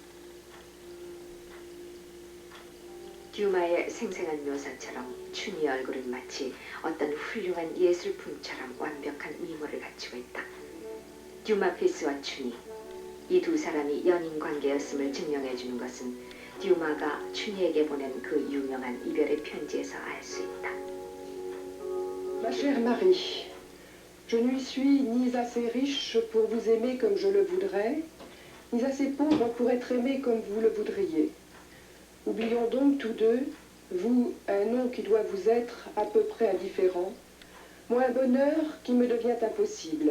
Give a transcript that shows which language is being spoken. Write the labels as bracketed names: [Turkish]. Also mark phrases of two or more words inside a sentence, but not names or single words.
[Korean] 듀마의 생생한 묘사처럼 춘희의 얼굴은 마치 어떤 훌륭한 예술품처럼 완벽한 미모를 갖추고 있다. 듀마 피스와 춘희, 이 두 사람이 연인 관계였음을 증명해 주는 것은 듀마가 춘희에게 보낸 그 유명한 이별의 편지에서 알 수 있다. [French] Ma chère Marie, je ne suis ni assez riche pour vous aimer comme je le voudrais, ni assez pauvre pour être aimé comme vous le voudriez. Oublions donc tous deux, vous, un nom qui doit vous être à peu près indifférent, moi, un bonheur qui me devient impossible.